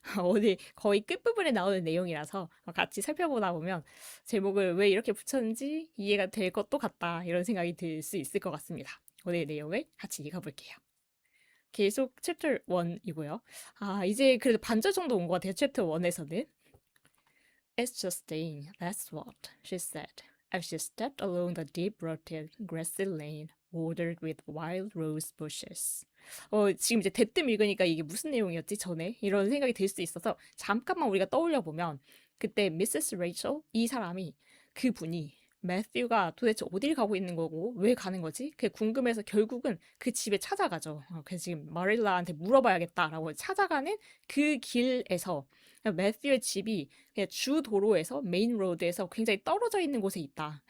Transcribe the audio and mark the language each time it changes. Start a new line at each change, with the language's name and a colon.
Korean: 오늘 거의 끝부분에 나오는 내용이라서 같이 살펴보다 보면 제목을 왜 이렇게 붙였는지 이해가 될 것도 같다 이런 생각이 들 수 있을 것 같습니다. 오늘 내용을 같이 읽어볼게요. 계속 챕터 1이고요. 이제 그래도 반절 정도 온 것 같아요. 챕터 1에서는.
English: It's just staying, that's what, she said, as she stepped along the deep-rutted grassy lane bordered with wild rose bushes.
Korean: 지금 이제 대뜸 읽으니까 이게 무슨 내용이었지, 전에? 이런 생각이 들 수 있어서 잠깐만 우리가 떠올려 보면 그때 미세스 레이첼, 이 사람이, 그분이 매튜가 도대체 어딜 가고 있는 거고 왜 가는 거지? 그게 궁금해서 결국은 그 집에 찾아가죠. 그래서 지금 마릴라한테 물어봐야겠다라고 찾아가는 그 길에서 매튜의 집이 그냥 주 도로에서 메인 로드에서 굉장히 떨어져 있는 곳에 있다.